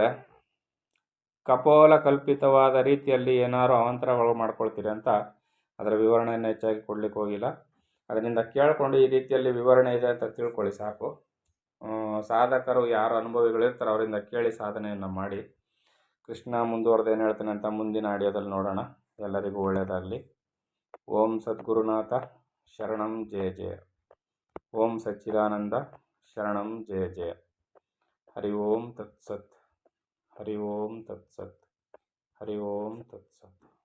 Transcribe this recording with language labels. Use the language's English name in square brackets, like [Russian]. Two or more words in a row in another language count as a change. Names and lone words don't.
[Kannada] ಕಪೋಲ ಕಲ್ಪಿತವಾದ ರೀತಿಯಲ್ಲಿ ಏನಾದ್ರು ಅವಾಂತರಗಳು ಮಾಡ್ಕೊಳ್ತೀರಿ ಅಂತ ಅದರ ವಿವರಣೆಯನ್ನು ಹೆಚ್ಚಾಗಿ ಕೊಡಲಿಕ್ಕೆ ಹೋಗಿಲ್ಲ. ಅದರಿಂದ ಕೇಳಿಕೊಂಡು ಈ ರೀತಿಯಲ್ಲಿ ವಿವರಣೆ ಇದೆ ಅಂತ ತಿಳ್ಕೊಳ್ಳಿ ಸಾಕು. ಸಾಧಕರು ಯಾರು ಅನುಭವಿಗಳಿರ್ತಾರೆ ಅವರಿಂದ ಕೇಳಿ ಸಾಧನೆಯನ್ನು ಮಾಡಿ. ಕೃಷ್ಣ ಮುಂದುವರೆದು ಏನು ಹೇಳ್ತಾನೆ ಅಂತ ಮುಂದಿನ ಆಡಿಯೋದಲ್ಲಿ ನೋಡೋಣ. ಎಲ್ಲರಿಗೂ ಒಳ್ಳೆಯದಾಗಲಿ. [Sanskrit] ಓಂ ಸದ್ಗುರುನಾಥ ಶರಣಂ ಜಯ ಜಯ. ಓಂ ಸಚ್ಚಿದಾನಂದ ಶರಣಂ ಜಯ ಜಯ. ಹರಿ ಓಂ ತತ್ಸತ್. ಹರಿ ಓಂ ತತ್ಸತ್. ಹರಿ ಓಂ ತತ್ಸತ್.